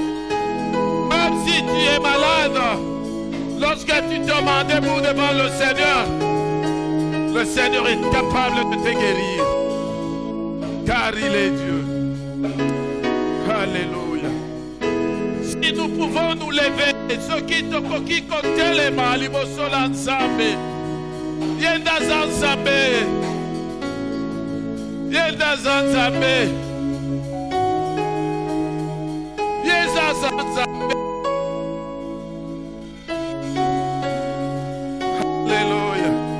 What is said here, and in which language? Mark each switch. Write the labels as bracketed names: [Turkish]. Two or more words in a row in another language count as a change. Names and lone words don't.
[French] Même si tu es malade, lorsque tu te mets debout devant le Seigneur est capable de te guérir. Car il est Dieu. Alléluia. Si nous pouvons nous lever, ceux qui te comptent les mal, ils vont se lancer. Yenda Zanzambe. Yenda Zanzambe. Yenda Zanzambe. Alléluia.